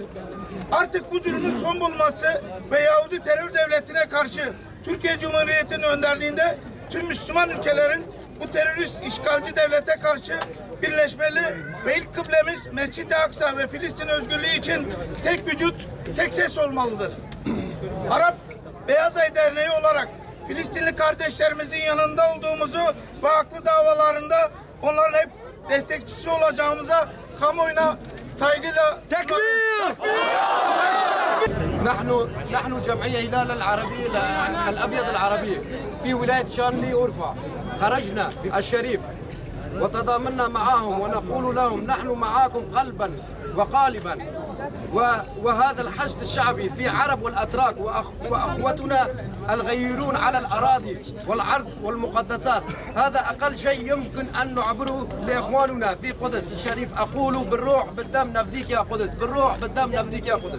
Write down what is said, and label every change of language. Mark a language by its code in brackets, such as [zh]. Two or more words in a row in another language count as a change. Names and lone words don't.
[tr] Artık bu cürümün son bulması ve Yahudi terör devletine karşı Türkiye Cumhuriyeti'nin önderliğinde tüm Müslüman ülkelerin bu terörist işgalci devlete karşı birleşmeli ve ilk kıblemiz Mescid-i Aksa ve Filistin özgürlüğü için tek vücut, tek ses olmalıdır. Arap Beyaz Ay Derneği olarak Filistinli kardeşlerimizin yanında olduğumuzu ve haklı davalarında onların hep destekçisi olacağımıza kamuoyuna saygıyla tekbir! [ar] نحن جمعية هلال العربي الأبيض العربي في ولاية شانلي أورفا خرجنا الشريف وتضامنا معهم ونقول لهم نحن معاكم قلبا وقالبا وهذا الحشد الشعبي في عرب والأتراك وأخوتنا الغيرون على الأراضي والعرض والمقدسات هذا أقل شيء يمكن أن نعبره لإخواننا في قدس الشريف أقول بالروح بالدم نفديك يا قدس بالروح بالدم نفديك يا قدس